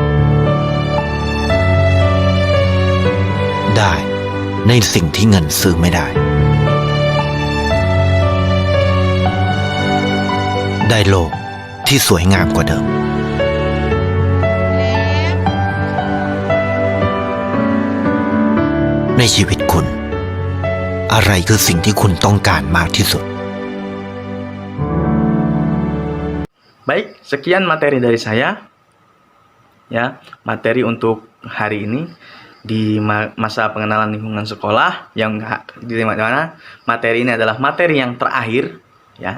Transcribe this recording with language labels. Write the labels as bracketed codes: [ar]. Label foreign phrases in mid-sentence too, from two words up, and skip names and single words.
[th] ได้ในสิ่งที่เงินซื้อไม่ได้ ได้โลกที่สวยงามกว่าเดิม ในชีวิตคุณ อะไรคือสิ่งที่คุณต้องการมากที่สุด [id] Baik, sekian materi dari saya. Ya, materi untuk hari ini di masa pengenalan lingkungan sekolah yang di mana materi ini adalah materi yang terakhir, ya.